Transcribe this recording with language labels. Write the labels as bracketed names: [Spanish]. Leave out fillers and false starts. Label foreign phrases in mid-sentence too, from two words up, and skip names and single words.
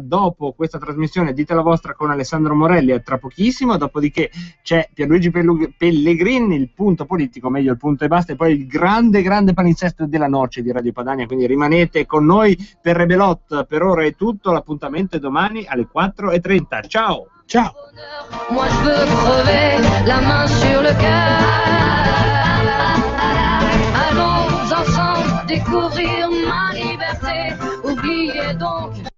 [Italian] Dopo questa trasmissione dite la vostra con Alessandro Morelli, a tra pochissimo, dopodiché c'è Pierluigi Pellegrini, il punto politico, meglio il punto e basta, e poi il grande palinsesto della noce di Radio Padania, quindi rimanete con noi per Rebelot. Per ora è tutto, l'appuntamento è domani alle 4:30. Ciao! Ciao! [French] Moi je veux crever la main sur le cœur. Allons ensemble découvrir ma liberté. Oubliez donc